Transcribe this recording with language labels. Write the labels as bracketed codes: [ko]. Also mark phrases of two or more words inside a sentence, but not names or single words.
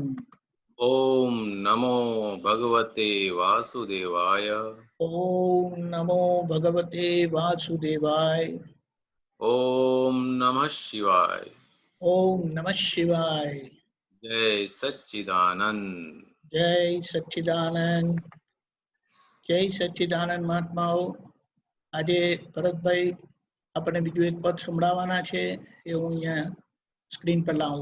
[sa] ओम नमो भगवते वासुदेवाय ॐ नमो भगवते वासुदेवाय. ओम नमः शिवाय ॐ नमः शिवाय. जय सच्चिदानंद जय सच्चिदानन्द. [gu] જય સચ્ચિદાનંદ મહાત્માઓ. આજે ભરતભાઈ આપણે બીજું એક પદ સંભળાવવાના છે એ હું અહીંયા સ્ક્રીન પર લાવું.